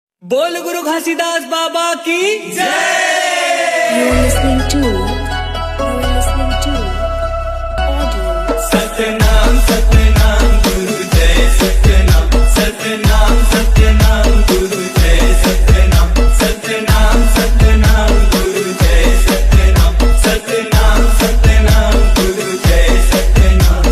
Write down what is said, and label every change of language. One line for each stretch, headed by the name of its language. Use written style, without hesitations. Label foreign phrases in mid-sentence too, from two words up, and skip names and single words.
Hindi: बोल गुरु घासीदास बाबा की जय।
English: You are listening to audio.
Hindi: सतनाम सतनाम गुरु जय सतनाम सतनाम सतनाम गुरु जय सतनाम सतनाम सतनाम गुरु जय सतनाम सतनाम सतनाम गुरु जय सतनाम।